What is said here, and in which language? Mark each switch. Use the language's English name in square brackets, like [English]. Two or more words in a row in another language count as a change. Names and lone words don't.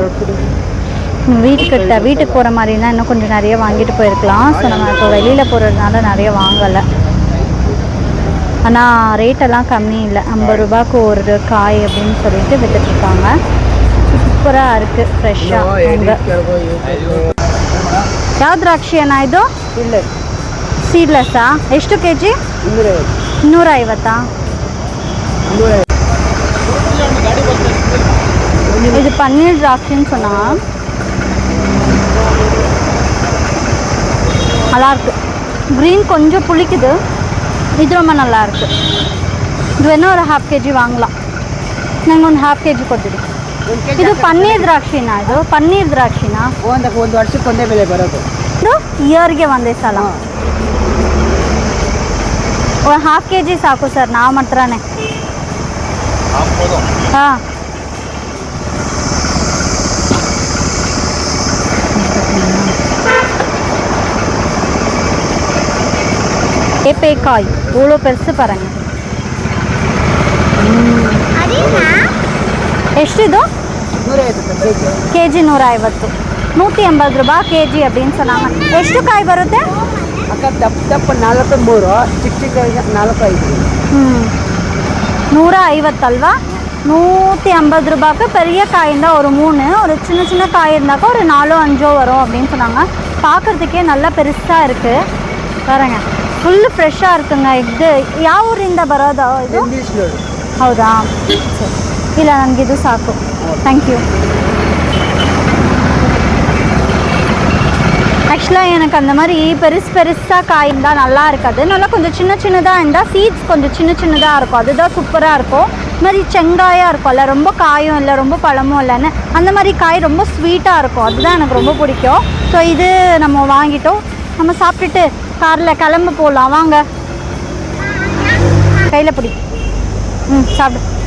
[Tamil] வீட்டுக்கு போகிற மாதிரினா இன்னும் கொஞ்சம் நிறைய வாங்கிட்டு போயிருக்கலாம். ஸோ நம்ம இப்போ வெளியில் போகிறதுனால நிறைய வாங்கலை. ஆனால் ரேட்டெல்லாம் கம்மி இல்லை, 50 ரூபாய்க்கு ஒரு காய் அப்படின்னு சொல்லிட்டு விற்றுட்ருக்காங்க. சூப்பராக இருக்குது, ஃப்ரெஷ்ஷாக. [Kannada] ಯಾವ ದ್ರಾಕ್ಷಿ ಅಣ್ಣ ಇದು? ಸೀಡ್ಲೆಸ್ಸಾ? ಎಷ್ಟು ಕೆ ಜಿ? 250. [Tamil] இது பன்னீர் திராட்சைன்னு சொன்னா நல்லா இருக்கு. க்ரீன் கொஞ்சம் புளிக்குது, இது ரொம்ப நல்லா இருக்கு. இது வேணா ஒரு ½ kg வாங்கலாம். [Kannada] ನಂಗೆ ಒಂದು ½ kg ಕೊಡ್ತೀರಿ. ಇದು ಪನ್ನೀರ್ ದ್ರಾಕ್ಷಿನಾ? ಇದು ಪನ್ನೀರ್ ದ್ರಾಕ್ಷಿನಾ? ಒಂದು ವರ್ಷಕ್ಕೆ ಒಂದೇ ಬೆಲೆ ಬರೋದು. ಇದು ಇಯರ್ಗೆ ಒಂದೇ ಸಲ. ಒಂದು ಹಾಫ್ kg ಸಾಕು ಸರ್ ನಾವು ಮಾತ್ರನೇ ಹಾಂ [Tamil] ஏப்பேக்காய் இவ்வளோ பெருசு பாருங்க [Kannada] ಎಷ್ಟಿದು KG 150 180 ರೂಪಾಯಿ KG [Tamil] அப்படின்னு சொன்னாங்க [Kannada] ಎಷ್ಟು ಕಾಯಿ ಬರುತ್ತೆ ಅಕ್ಕ ದಪ್ಪ 43 ಚಿಕ್ಕ ಚಿಕ್ಕ 45 [Tamil] 150 ಅಲ್ವಾ 150 ரூபாய்க்கு பெரிய காய் இருந்தால் ஒரு 3 ஒரு சின்ன சின்ன காய் இருந்தாக்கா ஒரு 4-5 வரும் அப்படின்னு சொன்னாங்க பார்க்குறதுக்கே நல்லா பெருசாக இருக்குது பாருங்க [Kannada] ಫುಲ್ ಫ್ರೆಶ್ಶಾಗಿ [Tamil] இருக்குங்க [Kannada] ಇದು ಯಾವ ಊರಿಂದ ಬರೋದು ಇದು ಹೌದಾ ಸರಿ ಇಲ್ಲ ನನಗಿದು ಸಾಕು [English] thank you [Tamil] ஆக்சுவலாக எனக்கு அந்த மாதிரி பெருசாக காய் இருந்தால் நல்லா இருக்காது நல்லா கொஞ்சம் சின்ன சின்னதாக இருந்தால் சீட்ஸ் கொஞ்சம் சின்ன சின்னதாக இருக்கும் அதுதான் சூப்பராக இருக்கும் இது மாதிரி செங்காயாக இருக்கும்ல ரொம்ப காயும் இல்லை ரொம்ப பழமும் இல்லைன்னு அந்த மாதிரி காய் ரொம்ப ஸ்வீட்டாக இருக்கும் அதுதான் எனக்கு ரொம்ப பிடிக்கும் ஸோ இது நம்ம வாங்கிட்டோம் நம்ம சாப்பிட்டுட்டு காரில் கிளம்ப போகலாம் வாங்க கையில் பிடி சாப்பிடு